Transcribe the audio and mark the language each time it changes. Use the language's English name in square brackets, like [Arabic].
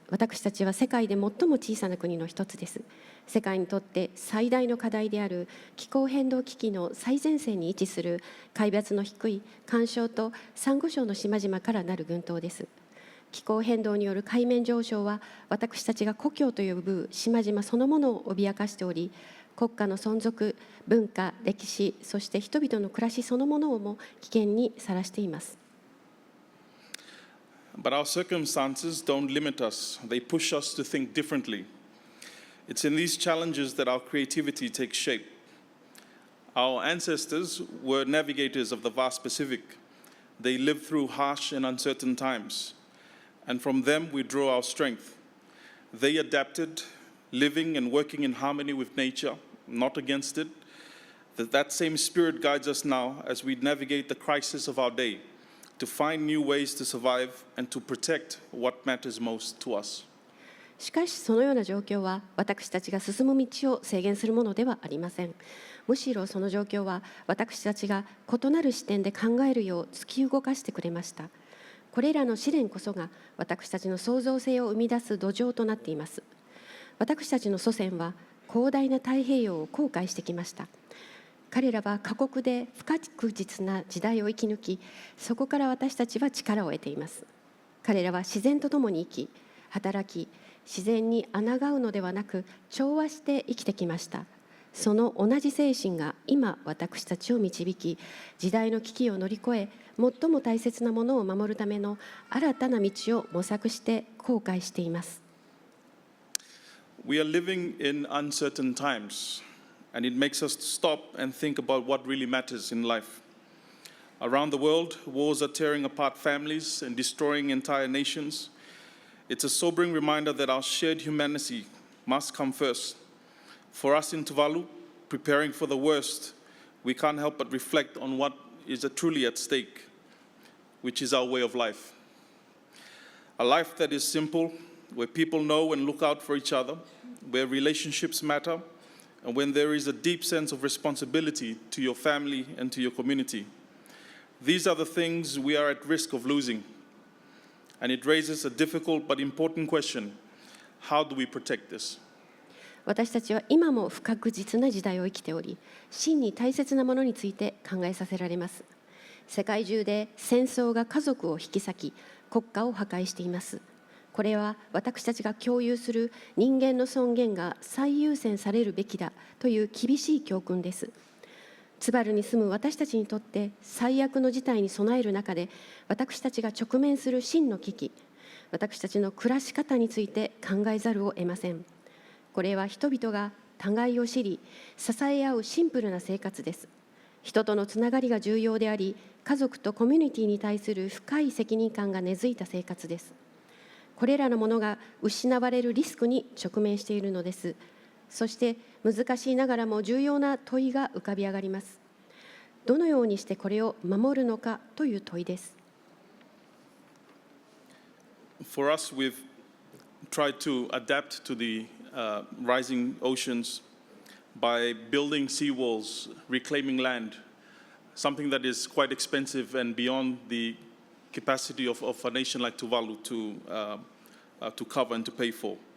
[Japanese] 私たちは世界で最も小さな国の一つです。世界にとって最大の課題である気候変動危機の最前線に位置する海抜の低い環礁とサンゴ礁の島々からなる群島です。気候変動による海面上昇は私たちが故郷と呼ぶ島々そのものを脅かしており、国家の存続、文化、歴史、そして人々の暮らしそのものをも危険にさらしています。 [English] But our circumstances don't limit us. They push us to think differently. It's in these challenges that our creativity takes shape. Our ancestors were navigators of the vast Pacific. They lived through harsh and uncertain times. And from them we draw our strength. They adapted, living and working in harmony with nature, not against it. That same spirit guides us now as we navigate the crisis of our day, to find new ways to survive and to protect what matters most to us. [Japanese] しかしそのような状況は私たちが進む道を制限するものではありません。むしろその状況は私たちが異なる視点で考えるよう突き動かしてくれました。これらの試練こそが私たちの創造性を生み出す土壌となっています。私たちの祖先は広大な太平洋を航海してきました。彼らは過酷で不確実な時代を生き抜き、そこから私たちは力を得ています。彼らは自然と共に生き、働き、自然に抗うのではなく調和して生きてきました。その同じ精神が今私たちを導き、時代の危機を乗り越え、最も大切なものを守るための新たな道を模索して航海しています。 [English] We are living in uncertain times. and it makes us stop and think about what really matters in life. Around the world, wars are tearing apart families and destroying entire nations. It's a sobering reminder that our shared humanity must come first. For us in Tuvalu, preparing for the worst, we can't help but reflect on what is truly at stake, which is our way of life. A life that is simple, where people know and look out for each other, where relationships matter, and when there is a deep sense of responsibility to your family and to your community. These are the things we are at risk of losing. And it raises a difficult but important question. How do we protect this? [Japanese] 私たちは今も不確実な時代を生きており、真に大切なものについて考えさせられます。世界中で戦争が家族を引き裂き、国家を破壊しています。これは私たちが共有する人間の尊厳が最優先されるべきだという厳しい教訓です。ツバルに住む私たちにとって最悪の事態に備える中で、私たちが直面する真の危機、私たちの暮らし方について考えざるを得ません。これは人々が互いを知り、支え合うシンプルな生活です。人とのつながりが重要であり、家族とコミュニティに対する深い責任感が根付いた生活です。これらのものが失われるリスクに直面しているのです。そして難しいながらも重要な問いが浮かび上がります。どのようにしてこれを守るのかという問いです。 [English] For us, we've tried to adapt to the rising oceans by building seawalls, reclaiming land, something that is quite expensive and beyond the capacity of a nation like Tuvalu to cover and to pay for.